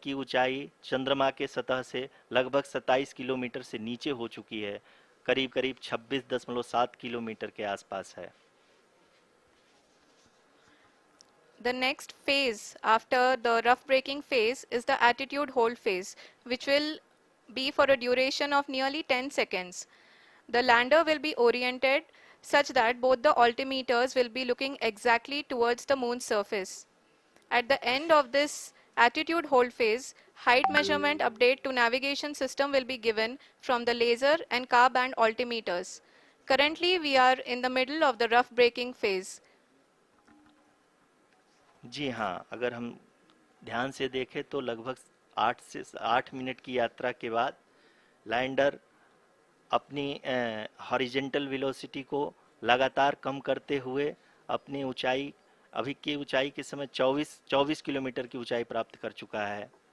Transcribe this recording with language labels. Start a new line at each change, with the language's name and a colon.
Hindi: की ऊंचाई चंद्रमा के सतह से लगभग 27 किलोमीटर से नीचे हो चुकी है, करीब करीब 26.7 किलोमीटर के आसपास है।
English: The next phase after the rough braking phase is the attitude hold phase, which will be for a duration of nearly 10 seconds. The lander will be oriented such that both the altimeters will be looking exactly towards the moon's surface. At the end of this attitude hold phase, height measurement update to navigation system will be given from the laser and car band altimeters. Currently, we are in the middle of the rough braking phase.
Hindi: जी हाँ, अगर हम ध्यान से देखें तो लगभग 8 minute की यात्रा के बाद लैंडर अपनी हॉरिजेंटल वेलोसिटी को लगातार कम करते हुए अपनी ऊंचाई, अभी की ऊंचाई के समय 24 किलोमीटर की ऊंचाई प्राप्त कर चुका है।